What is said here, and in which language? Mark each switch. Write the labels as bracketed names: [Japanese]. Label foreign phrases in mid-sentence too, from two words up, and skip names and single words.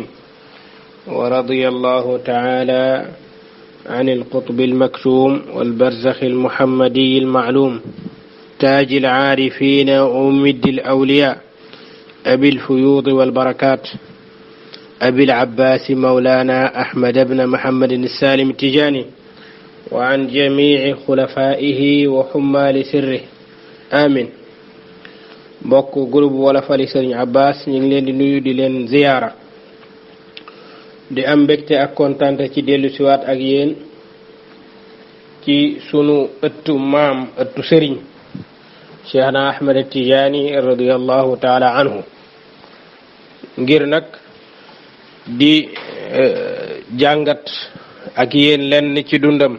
[Arabic] ورضي الله تعالى عن القطب المكتوم والبرزخ المحمدي المعلوم تاج العارفين ومد الأولياء أبي الفيوض والبركات أبي العباس مولانا أحمد بن محمد السالم التجاني، وعن جميع خلفائه وحمال سره آمين. [Wolof] bokk groupe Wolofali Serigne Abbas ñu ngi leen di nuyu di leen ziyaara di am mbégte ak kontaante ci dellu siwaat ak yéen ci sunu ëttu maam ëttu Serigne Cheikhna Ahmad Tijaani [Arabic] رضي الله تعالى عنه [Wolof] ngir nag di jàngat ak yéen lenn ci dundam.